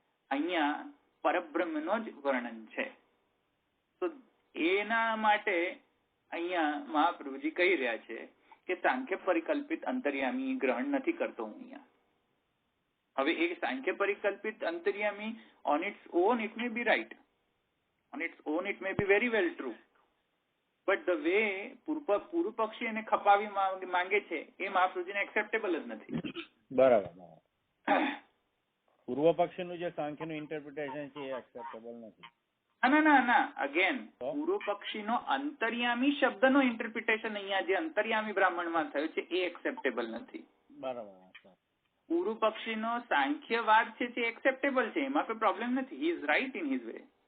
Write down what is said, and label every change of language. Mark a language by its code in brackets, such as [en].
[gu] અહીંયા પરબ્રહ્મનો જ વર્ણન છે. તો એના માટે અહીંયા મહાપ્રભુજી કહી રહ્યા છે કે સાંખ્ય પરિકલ્પિત અંતર્યામી ગ્રહણ નથી કરતો હું અહીંયા. હવે એ સાંખ્ય પરિકલ્પિત અંતર્યામી [en] on its own it may be right, on its own it may be very well true, but the way [gu] પૂર્વ પક્ષી એને ખપાવી માંગે છે એ મહાપ્રભુજીને એક્સેપ્ટેબલ જ નથી. બરાબર. પૂર્વ પક્ષીનું જે સાંખ્યનું ઇન્ટરપ્રિટેશન છે એ એક્સેપ્ટેબલ નથી. ના અગેન પૂર્વ પક્ષીનો અંતર્યામી શબ્દનો ઇન્ટરપ્રિટેશન અહીંયા જે અંતર્યામી બ્રાહ્મણમાં થયો છે એ એક્સેપ્ટેબલ નથી. બરાબર. પૂર્વ પક્ષીનો સાંખ્યવાદ છે તે એક્સેપ્ટેબલ છે, એમાં કોઈ પ્રોબ્લેમ નથી. [en] He is right in his way.